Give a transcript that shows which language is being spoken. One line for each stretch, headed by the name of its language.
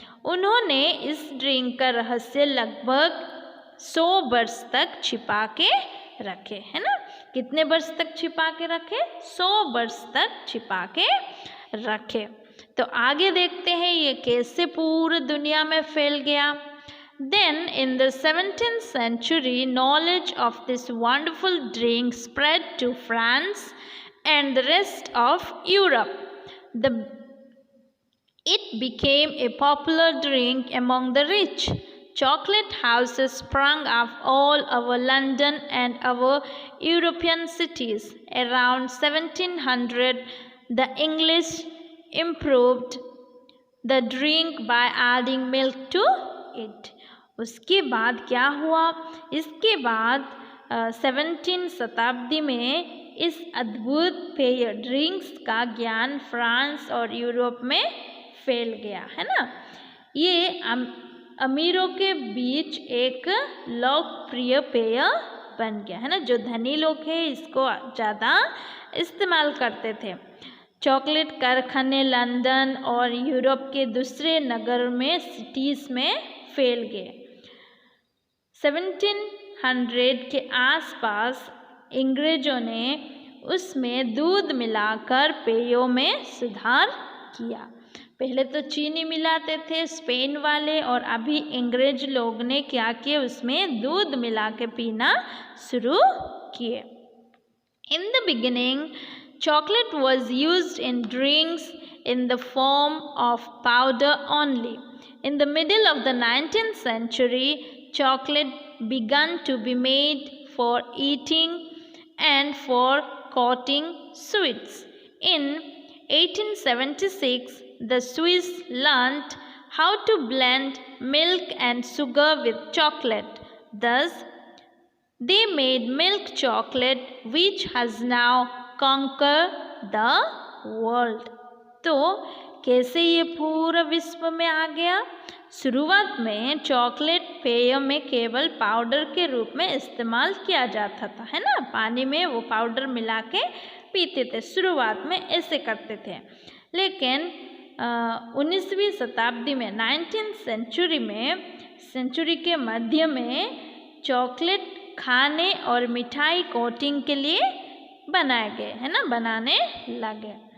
Hindi: उन्होंने इस ड्रिंक का रहस्य लगभग 100 वर्ष तक छिपा के रखे, है ना। कितने वर्ष तक छिपा के रखे? 100 वर्ष तक छिपा के रखे। तो आगे देखते हैं ये कैसे पूरी दुनिया में फैल गया।
English: Then in the 17th century, knowledge of this wonderful drink spread to France and the rest of Europe. It became a popular drink among the rich. Chocolate houses sprung up all over London and our European cities. Around 1700, the English improved the drink by adding milk to it.
Hindi: उसके बाद क्या हुआ? इसके बाद 17 शताब्दी में इस अद्भुत पेय ड्रिंक्स का ज्ञान फ्रांस और यूरोप में फैल गया, है ना। ये अमीरों के बीच एक लोकप्रिय पेय बन गया, है ना। जो धनी लोग हैं इसको ज़्यादा इस्तेमाल करते थे। चॉकलेट कारखाने लंदन और यूरोप के दूसरे नगर में, सिटीज़ में फैल गए। 1700 के आसपास अंग्रेज़ों ने उसमें दूध मिलाकर पेयों में सुधार किया। पहले तो चीनी मिलाते थे स्पेन वाले, और अभी अंग्रेज लोग ने क्या किया, उसमें दूध मिला के पीना शुरू किए।
English: In the beginning, chocolate was used in drinks in the form of powder only. In the middle of the 19th century, chocolate began to be made for eating and for coating sweets. In 1876, the Swiss learned how to blend milk and sugar with chocolate. Thus, they made milk chocolate, which has now conquered the world.
Hindi: तो कैसे ये पूरा विश्व में आ गया? शुरुआत में chocolate पेय में केवल पाउडर के रूप में इस्तेमाल किया जाता था, है ना, पानी में वो पाउडर मिला के पीते थे, शुरुआत में ऐसे करते थे। लेकिन 19वीं शताब्दी में
English: 19th century
Hindi: के मध्य में चॉकलेट खाने और मिठाई कोटिंग के लिए बनाए गए, है ना, बनाने लगे।